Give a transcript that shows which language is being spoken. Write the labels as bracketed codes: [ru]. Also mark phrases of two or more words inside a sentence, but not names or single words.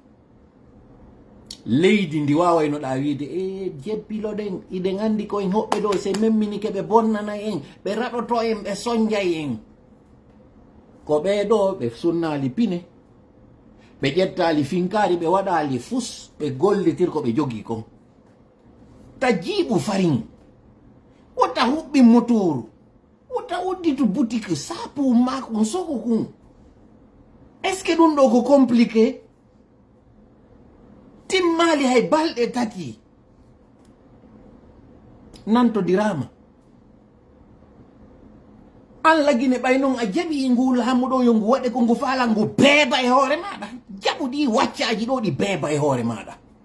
[ff] leydi ndi wawaynoɗa wiide e jebbilo ɗen iɗen andi koyen hoɓɓe ɗo se memminike ɓe bonnana en ɓe raɗoto en ɓe sonjay en ko ɓeɗo ɓe sunnali pine ɓe ƴettali finkari ɓe waɗali fus ɓe gollitir ko ɓe jogi kon ta jiiɓu farin wota huɓɓi motoru wota udditu boutique sapu makon soko kun [fr] est ce que [ff] ɗum ɗo ko compliqué timmali hay balɗe tati nantodirama Allah Guine ɓay noon a jaɓi ngu laamu ɗo yo ngu waɗe ko ngu faala ngu beeba e hoore maɗa jaɓu ɗi waccaji ɗo ɗi beeba e hoore maɗa